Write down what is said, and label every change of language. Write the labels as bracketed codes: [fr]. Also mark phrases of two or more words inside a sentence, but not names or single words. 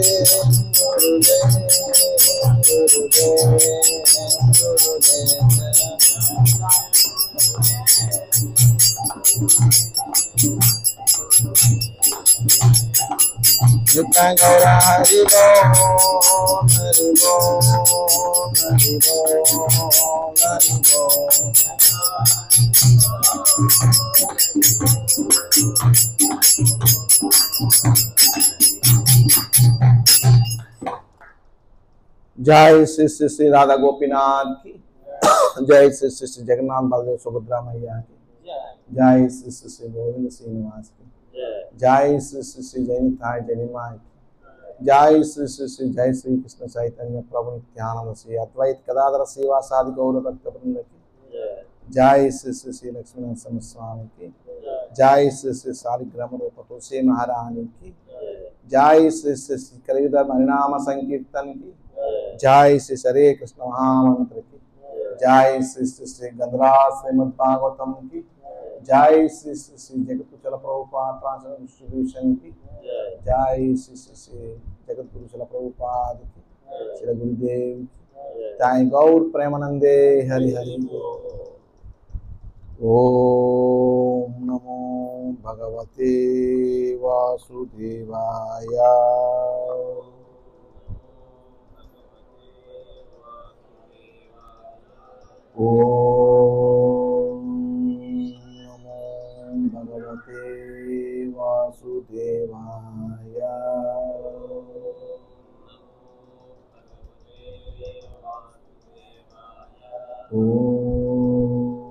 [bn] নিতাই গৌর হরি বোল, হরি বোল, হরি বোল, হরি বোল. [hi] जय श्री श्री श्री राधा गोपीनाथ की जय श्री श्री श्री जगन्नाथ बलदेव सुभद्रा मैया की जय श्री श्री श्री गोविंद श्रीनिवास की जय श्री श्री श्री जयनिताय जयनिमा की जय श्री श्री श्री जय श्री कृष्ण चैतन्य प्रभु नित्यानंद श्री अद्वैत गदाधर श्रीवासादि गौर भक्त वृंद की जय श्री श्री श्री लक्ष्मी नरसिंह स्वामी की जय श्री श्री शालिग्राम रूप तुलसी महारानी की जय श्री श्री श्री कलियुग परिणाम संकीर्तन की जय श्री हरे कृष्ण महामंत्र की जय श्री श्री श्री गंधराज श्रीमद् भागवतम की जय श्री श्री श्री जगतगुरु प्रभुपाद [en] translation distribution [hi] की जय श्री श्री श्री जगतगुरु प्रभुपाद की श्री गुरुदेव की जय [sa] गौर प्रेमानंदे हरि हरि ओम नमो भगवते वासुदेवाय ओम नमो भगवते वासुदेवाय ओम